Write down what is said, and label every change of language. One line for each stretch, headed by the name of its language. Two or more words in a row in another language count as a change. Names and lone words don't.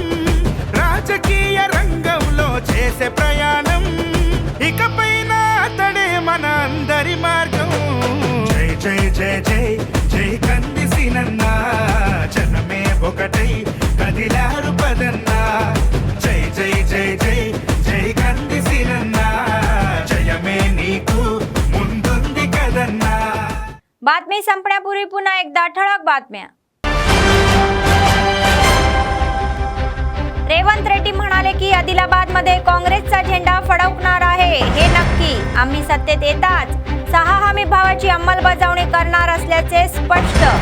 Telugu: రాజకీయ రంగంలో చేసే ప్రయాణం ఇకపైన అతడే మన అందరి మార్గం జై జై జై జై జై కందిసినన్నా జనమే ఒకటై కదిలారు పదన్నా జై జై జై జై జై కందిసినన్నా జయమే నీకు ముందుంది కదన్నా.
Marathi: बातमी संपण्यापूर्वी पुन्हा एकदा ठळक बातम्या. रेवंत रेड्डी म्हणाले की आदिलाबादमध्ये काँग्रेसचा झेंडा फडकणार आहे हे नक्की. आम्ही सत्तेत येताच 6 हमी भावाची अंमलबजावणी करणार असल्याचे स्पष्ट.